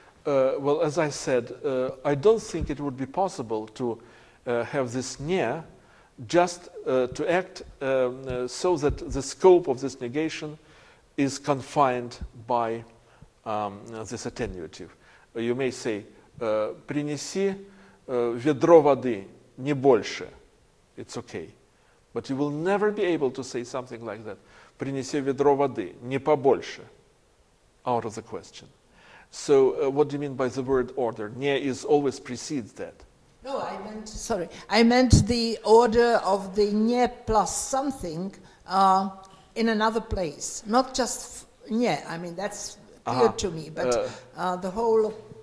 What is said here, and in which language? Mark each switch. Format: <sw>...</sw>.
<en>Well, as I said, I don't think it would be possible to have this nye just to act so that the scope of this negation is confined by this attenuative. You may say,</en> <ru>принеси ведро воды, не больше.</ru> <en>It's okay. But you will never be able to say something like that.</en> <ru>Принеси ведро воды, не побольше.</ru> <en>Out of the question. So what do you mean by the word order? Не is always precedes that. No, I meant the order of the не plus something in another place. Not just не, I mean, that's clear to me, but the whole...</en>